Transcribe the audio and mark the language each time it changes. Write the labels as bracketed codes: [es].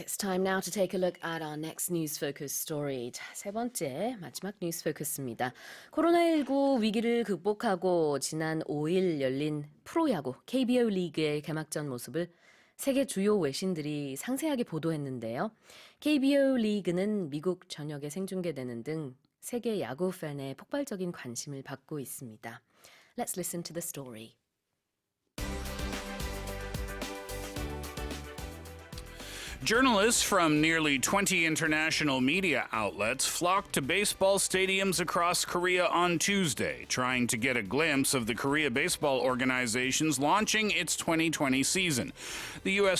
[en] It's time now to take a look at our next news focus story. [ko] 자, 세 번째 마지막 뉴스 포커스입니다. 코로나19 위기를 극복하고 지난 5일 열린 프로야구 KBO 리그의 개막전 모습을 세계 주요 외신들이 상세하게 보도했는데요. KBO 리그는 미국 전역에 생중계되는 등 세계 야구 팬의 폭발적인 관심을 받고 있습니다. [en] Let's listen to the story. Journalists from nearly 20 international media outlets flocked to baseball stadiums across Korea on Tuesday, trying to get a glimpse of the Korea Baseball Organization's launching its 2020 season. The U.S.